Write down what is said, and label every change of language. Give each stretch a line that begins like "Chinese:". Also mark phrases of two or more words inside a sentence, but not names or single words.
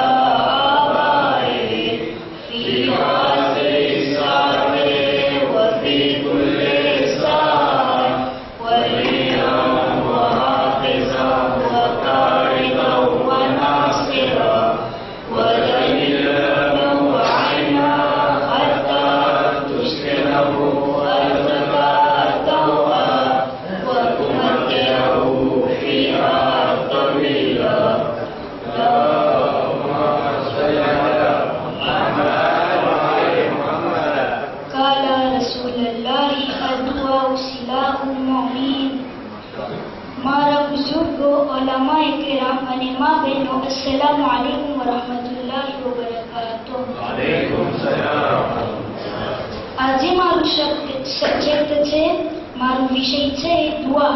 Arabic: آبائه في هذه الساعة وفي كل ساعة وليا وحافظا وكارما وناصرا ودليلا وعينا حتى تسكنه أرضك طوعا وتمتعه فيها طويلا. قال رسول الله الدعاء سلاح المؤمن.
Gujarati: મારા બુઝુર્ગો, ઉલમાએ કિરામ અને મા બહેનો,
Arabic: السلام عليكم ورحمة الله وبركاته.
Gujarati: આજે મારું સબ્જેક્ટ છે, મારો વિષય છે દુઆ.